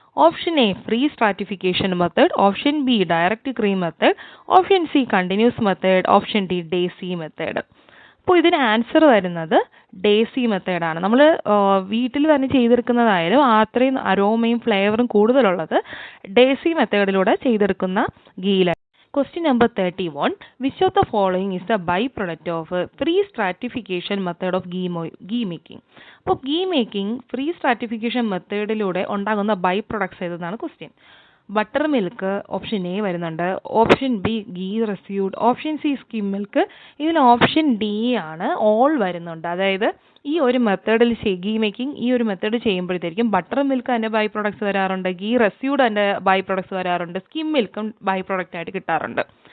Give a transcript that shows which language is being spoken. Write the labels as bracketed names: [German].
[English] Option A free stratification method, option B direct cream method, option C continuous method, option D daisy method. [Malayalam] അപ്പോൾ ഇതിന് answer വരുന്നത് daisy മെത്തേഡാണ്. നമ്മൾ വീട്ടിൽ തന്നെ ചെയ്തെടുക്കുന്നതായാലും അത്രയും അരോമയും ഫ്ലേവറും കൂടുതലുള്ളത് ഡേസി മെത്തേഡിലൂടെ ചെയ്തെടുക്കുന്ന ഗീലാണ്. [English] Question number 31. Which of the following is the byproduct of free stratification method of ghee making? [Malayalam] അപ്പോൾ ഗീ മേക്കിംഗ് ഫ്രീ സ്ട്രാറ്റിഫിക്കേഷൻ മെത്തേഡിലൂടെ ഉണ്ടാകുന്ന by products ഏതെന്നാണ് question. [English] Butter milk option A വരുന്നുണ്ട്, option B ghee residue, option C skim milk. [Malayalam] ഇതിൽ option D ആണ് all വരുന്നുണ്ട്. അതായത് ഈ ഒരു മെത്തേഡിൽ ഗീ മേക്കിംഗ് ഈ ഒരു മെത്തേഡ് ചെയ്യുമ്പോഴത്തേക്കും ബട്ടർ മിൽക്ക് അതിൻ്റെ ബൈ പ്രൊഡക്ട്സ് വരാറുണ്ട്, ഗീ റെസ്യൂഡ് അതിൻ്റെ ബൈ പ്രൊഡക്ട്സ് വരാറുണ്ട്, സ്കിം മിൽക്കും ബൈ പ്രൊഡക്റ്റ് ആയിട്ട് കിട്ടാറുണ്ട്.